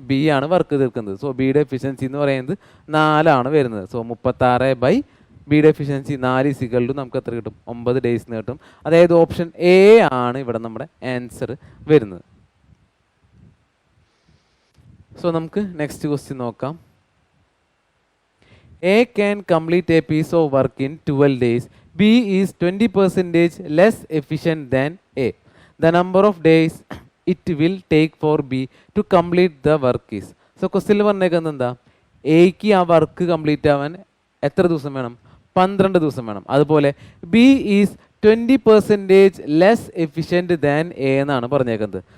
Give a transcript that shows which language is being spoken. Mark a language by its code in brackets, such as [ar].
[ml] B ആണ് work തീർക്കുന്നത്. So ബിയുടെ എഫിഷ്യൻസി എന്ന് പറയുന്നത് 4 വരുന്നത്. സോ 36 ബൈ ബിയുടെ എഫിഷ്യൻസി 4 നമുക്ക് എത്ര കിട്ടും? 9 ഡേയ്സ് കിട്ടും. അതായത് ഓപ്ഷൻ എ ആണ് ഇവിടെ നമ്മുടെ ആൻസർ വരുന്നത്. സോ നമുക്ക് നെക്സ്റ്റ് ക്വസ്റ്റ്യൻ നോക്കാം. [en] A can complete a piece of work in 12 days. B is 20% less efficient than A. The number of days it will take for B to complete the work is. [ml] So ക്വസ്റ്റ്യനിൽ പറഞ്ഞേക്കുന്നത് എന്താ? എക്ക് ആ work complete ആവാൻ എത്ര ദിവസം വേണം? 12 ദിവസം വേണം. അതുപോലെ [en] B is 20% less efficient than A [ml] എന്നാണ് പറഞ്ഞേക്കുന്നത്.